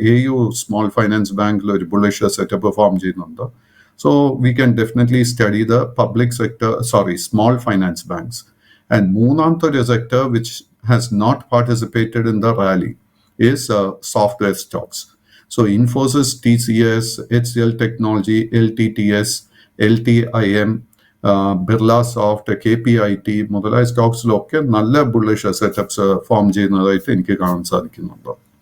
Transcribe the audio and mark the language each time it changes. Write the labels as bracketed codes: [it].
[ml] AU small finance ബാങ്കിൽ ഒരു bullish setup perform ചെയ്യുന്നുണ്ട്. [en] So we can definitely study the small finance banks. And [ml] മൂന്നാമത്തെ [en] sector which has not participated in the rally is software stocks. [ml] So Infosys, TCS, HCL Technology, LTTS, LTIM, Birlasoft, KPIT മുതലായ സ്റ്റോക്സിലൊക്കെ നല്ല bullish setups form ചെയ്യുന്നതായിട്ട് എനിക്ക് കാണാൻ സാധിക്കുന്നുണ്ട്.